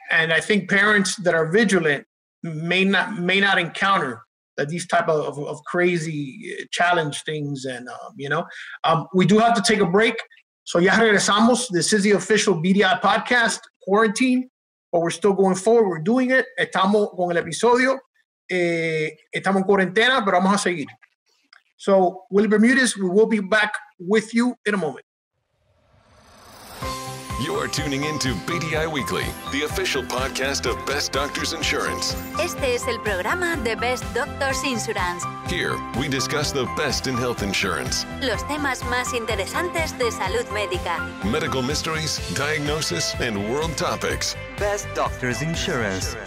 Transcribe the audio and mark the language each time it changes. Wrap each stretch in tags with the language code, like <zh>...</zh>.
<en>And I think parents that are vigilant may not encounter these type of crazy challenge things. And, we do have to take a break. So</en> <es>ya regresamos.</es> <en>This is the official BDI podcast, Quarantine, but we're still going forward. We're doing it.</en> <es>Estamos con el episodio. Estamos en cuarentena, pero vamos a seguir.</es> <en>So, Willie Bermudez, we will be back with you in a moment. You're tuning into BDI Weekly, the official podcast of Best Doctors Insurance.</en> <es>Este es el programa de Best Doctors Insurance.</es> <en>Here, we discuss the best in health insurance,</en> <es>Los temas más interesantes de salud médica.</es> <en>medical mysteries, diagnosis, and world topics. Best Doctors Insurance.</en>